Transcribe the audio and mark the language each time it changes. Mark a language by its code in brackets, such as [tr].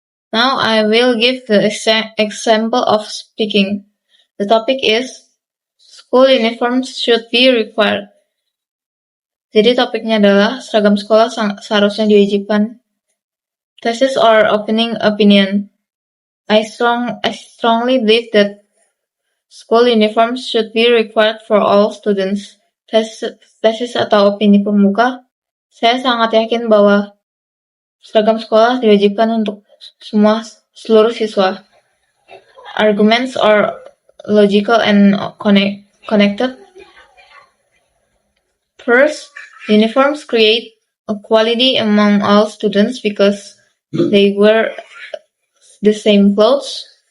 [en] Now I will give the example of speaking. The topic is school uniforms should be required. [id] Jadi topiknya adalah seragam sekolah seharusnya diwajibkan. [en] Thesis or opening opinion. I strongly believe that school uniforms should be required for all students. [id] Tesis atau opini pembuka. Saya sangat yakin bahwa seragam sekolah diwajibkan untuk seluruh siswa. [en] Arguments are logical and connected. First, uniforms create equality among all students because they wear the same clothes.